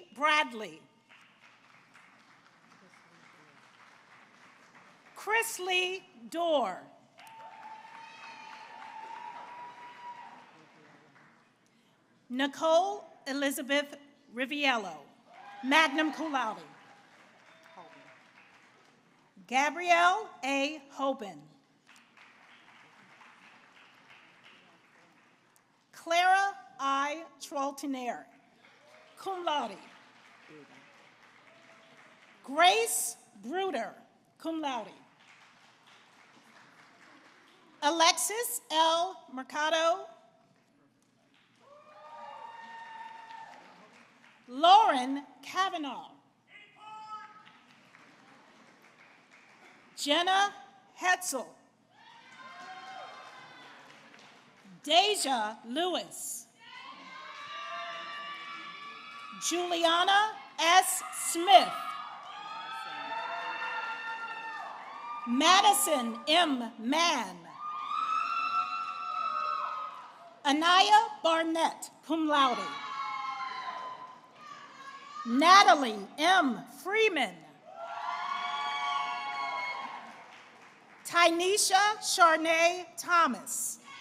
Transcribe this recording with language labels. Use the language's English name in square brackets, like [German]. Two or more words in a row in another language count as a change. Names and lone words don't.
[English] Bradley, Chris Lee Dorr, Nicole Elizabeth Riviello, [Latin] magna cum laude, [English] Gabrielle A. Hoban, Clara I. Troltiner, [Latin] cum laude, [English] Grace Bruder, [Latin] cum laude, [English] Alexis L. Mercado, Lauren Kavanaugh, Jenna Hetzel. Deja Lewis. Juliana S. Smith. Madison M. Mann. Anaya Barnett, [Latin] cum laude. [English] Natalie M. Freeman. Tynesha Charnay Thomas.